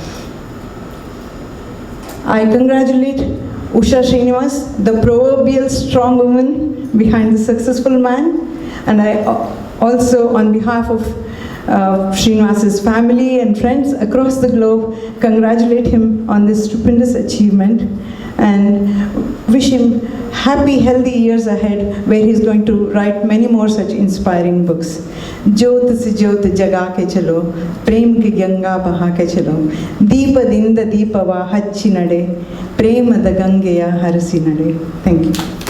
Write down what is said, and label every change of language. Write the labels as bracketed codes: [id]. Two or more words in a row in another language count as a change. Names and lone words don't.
[en] I congratulate Usha Srinivas, the proverbial strong woman behind the successful man, and I also, on behalf of Srinivas's family and friends across the globe, congratulate him on this stupendous achievement and wish him happy, healthy years ahead, where he's going to write many more such inspiring books. [hi] ज्योत से ज्योत जगा के चलो, प्रेम की गंगा बहा के चलो, [kn] ದೀಪ ದಿಂದ ದೀಪವ ಹಚ್ಚಿ ನಡೆ, ಪ್ರೇಮ ದ ಗಂಗೆಯ ಹರಿಸಿ ನಡೆ. [en] Thank you.